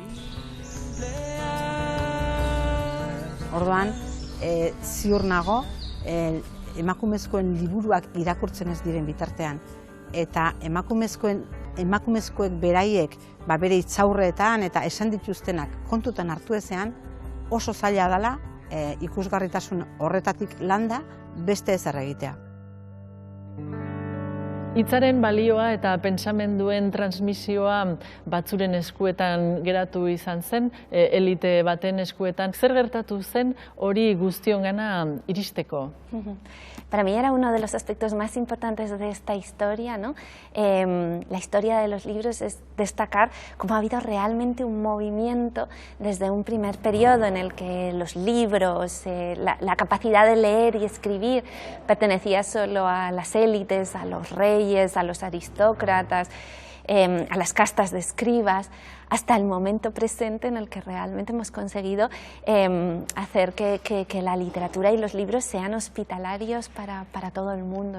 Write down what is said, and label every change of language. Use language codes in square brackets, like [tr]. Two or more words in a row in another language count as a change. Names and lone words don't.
[eu] Orduan, ziur nago, emakumezkoen liburuak irakurtzen ez diren bitartean, eta emakumezkoek beraiek bere hitzaurreetan eta esan dituztenak kontutan hartu ezean, oso zaila dela ikusgarritasun horretatik landa beste ezer egitea. Hitzaren balioa eta pentsamenduen transmisioa batzuren eskuetan geratu izan zen, elite baten eskuetan. Zer gertatu zen hori guztiongana iristeko? [es] Para mí era uno de los aspectos más importantes de esta historia, ¿no? La historia de los libros es destacar cómo ha habido realmente un movimiento desde un primer periodo en el que los libros, la capacidad de leer y escribir pertenecía solo a las élites, a los reyes, a los aristócratas, a las castas de escribas, hasta el momento presente en el que realmente hemos conseguido hacer que la literatura y los libros sean hospitalarios para todo el mundo, ¿no?